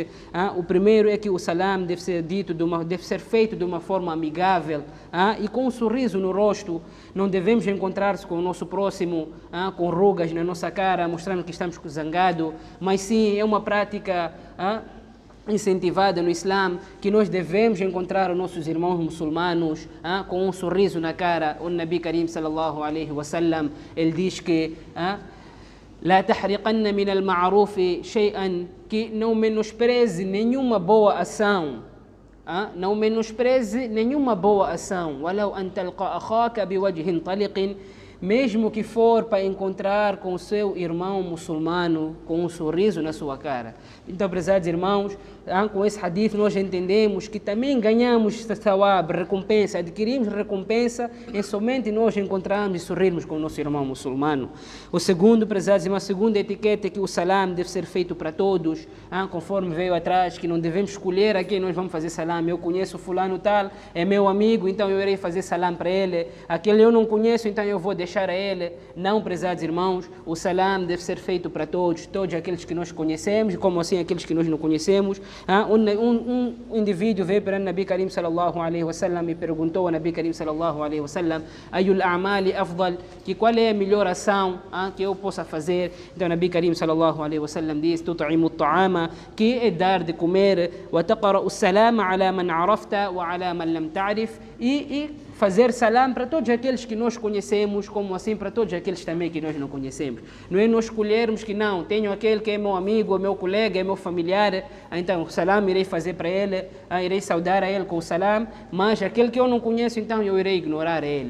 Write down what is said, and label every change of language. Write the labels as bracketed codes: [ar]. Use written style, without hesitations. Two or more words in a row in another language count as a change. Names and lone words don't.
[pt] O primeiro é que o salam deve ser dito, deve ser feito de uma forma amigável, e com um sorriso no rosto. Não devemos encontrar-se com o nosso próximo com rugas na nossa cara, mostrando que estamos zangados, mas sim é uma prática incentivada no Islã, que nós devemos encontrar os nossos irmãos muçulmanos com um sorriso na cara. O Nabi Karim [ar] صلى الله عليه وسلم, ele diz que لا تحرقن من المعروف شيئا, [pt] que não menospreze nenhuma boa ação. Não menospreze nenhuma boa ação. [ar] ولو أن تلقى أخاك بوجه طلق, [pt] mesmo que for para encontrar com o seu irmão muçulmano com um sorriso na sua cara. Então, prezados irmãos, com esse hadith nós entendemos que também ganhamos thawab, recompensa, adquirimos recompensa em somente nós encontrarmos e sorrirmos com o nosso irmão muçulmano. O segundo, prezados irmãos, a segunda etiqueta é que o salam deve ser feito para todos, conforme veio atrás, que não devemos escolher a quem nós vamos fazer salam. Eu conheço fulano tal, é meu amigo, então eu irei fazer salam para ele. Aquele eu não conheço, então eu vou deixar a ele. Não, prezados irmãos, o salam deve ser feito para todos, todos aqueles que nós conhecemos, como assim aqueles que nós não conhecemos. Um indivíduo veio para o Nabi Karim [ar] صلى الله عليه وسلم [pt] e perguntou ao Nabi Karim [ar] صلى الله عليه وسلم: أي الأعمال أفضل, [pt] que qual é a melhor ação que eu possa fazer? Então o Nabi Karim [ar] صلى الله عليه وسلم [pt] disse: [ar] تطعم الطعام, [pt] que é dar de comer, [ar] وتقرأ السلام على من عرفت وعلى من لم تعرف, [pt] e fazer salam para todos aqueles que nós conhecemos, como assim para todos aqueles também que nós não conhecemos. Não é nós escolhermos que não, tenho aquele que é meu amigo, é meu colega, é meu familiar, então o salam irei fazer para ele, irei saudar a ele com o salam, mas aquele que eu não conheço, então eu irei ignorar ele.